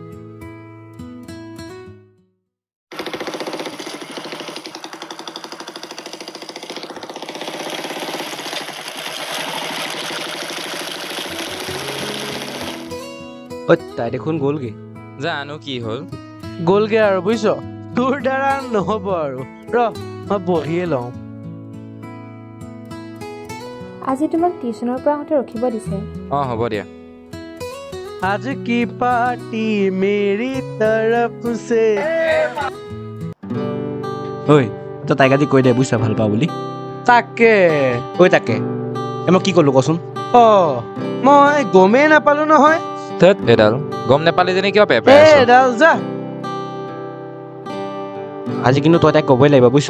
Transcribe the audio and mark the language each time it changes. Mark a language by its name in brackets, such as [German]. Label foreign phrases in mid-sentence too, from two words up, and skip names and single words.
[Assamese] তাই দেখোন গ'লগে জানো কি হ'ল গ'লগে আৰু বুজিছ তোৰ দ্বাৰা নহ'ব আৰু ৰ মই বহিয়ে লওঁ আজি তোমাক টিউচনৰ পৰা আহোঁতে ৰখিব দিছে অঁ হ'ব দিয়া [Hindi] आज की पार्टी मेरी तरफ से [Assamese] ঐ তই তাইক আজি কৈ দে বুজিছা ভাল পাওঁ বুলি তাকে তাকে মই কি ক'লো কচোন মই গমেই নাপালো নহয় ধেত এডাল গম নাপালি যেনে কিয় পেপাৰ এডাল যা আজি কিন্তু তই তাইক ক'বই লাগিব বুজিছ